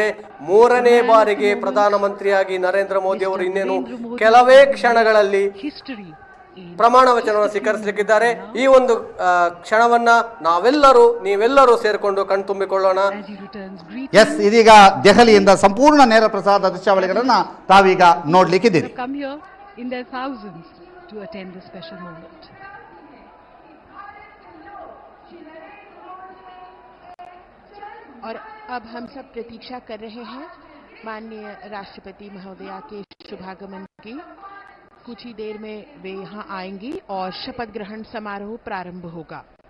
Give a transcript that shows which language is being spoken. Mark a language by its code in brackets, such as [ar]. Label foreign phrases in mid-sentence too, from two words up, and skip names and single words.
[kn] 3ನೇ ಬಾರಿಗೆ ಪ್ರಧಾನಮಂತ್ರಿಯಾಗಿ ನರೇಂದ್ರ ಮೋದಿ ಅವರು ಇನ್ನೇನು ಕೆಲವೇ ಕ್ಷಣಗಳಲ್ಲಿ ಪ್ರಮಾಣ ವಚನವನ್ನು ಸ್ವೀಕರಿಸಲಿಕ್ಕಿದ್ದಾರೆ. ಈ ಒಂದು ಕ್ಷಣವನ್ನ ನೀವೆಲ್ಲರೂ ಸೇರಿಕೊಂಡು ಕಣ್ತುಂಬಿಕೊಳ್ಳೋಣ. ಇದೀಗ ದೆಹಲಿಯಿಂದ ಸಂಪೂರ್ಣ ನೇರ ಪ್ರಸಾದ ದೃಶ್ಯಾವಳಿಗಳನ್ನ ತಾವೀಗ ನೋಡ್ಲಿಕ್ಕಿದ್ದೀರಿ. [hi] और अब हम सब प्रतीक्षा कर रहे हैं माननीय राष्ट्रपति महोदया के शुभागमन की। कुछ ही देर में वे यहां आएंगी और शपथ ग्रहण समारोह प्रारंभ होगा।